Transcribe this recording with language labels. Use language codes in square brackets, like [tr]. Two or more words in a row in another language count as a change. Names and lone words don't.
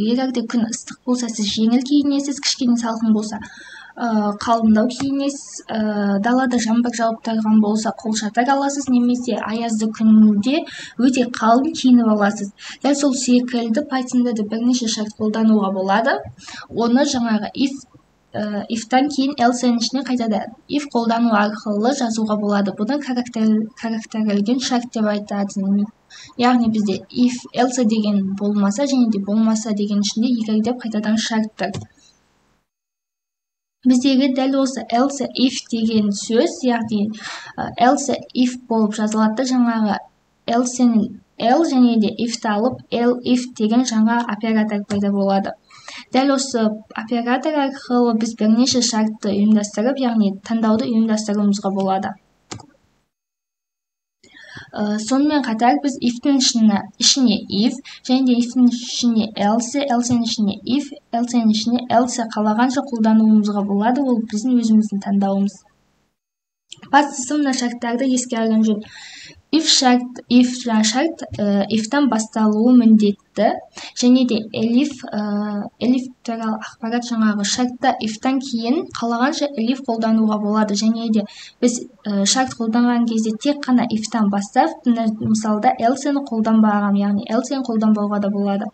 [kk] Егер де күн ыстық болса, сіз жеңіл киінесіз, кішкене салқын болса, қалыңдау киінесіз, далада жаңбыр жауып тұрған болса, қолшатыр аласыз, немесе аязды күнде өте қалың киініп аласыз. Дәл сол секілді Python'да да бірнеше шарт қолдануға болады. Оны жаңағы if-тан кейін else-ның ішіне қайтадан if қолдану арқылы жазуға болады. Бұны характерлеген шарт деп айтады. Яғни бізде [en] if else [kk] деген болмаса және де болмаса деген ішінде егер деп қайтадан шарттар. Біздегі дәл осы [en] else if [kk] деген сөз, яғни [en] else if [kk] болып жазылады. Жаңағы else-ның l және де if-ті алып if деген жаңа оператор пайда болады. Дәл осы оператор арқылы біз бірнеше шартты ұйымдастырып, яғни таңдауды ұйымдастыруымызға болады. Сонымен қатар біз if-тің ішіне if және де if-тің ішіне else, else-ның ішіне if, else-ның ішіне else қалағанша қолдануымызға болады. Ол біздің өзіміздің таңдауымыз. Бастысы мына шарттарды еске алған жөн. If шарт if-тан басталуы міндетті, және де elif туралы ақпарат жаңағы шартта if-тан кейін қалағанша elif қолдануға болады, және де біз шарт қолданған кезде тек қана if-тан бастап, мысалда else-ны қолданбаған, яғни else-ны қолданбауға да болады.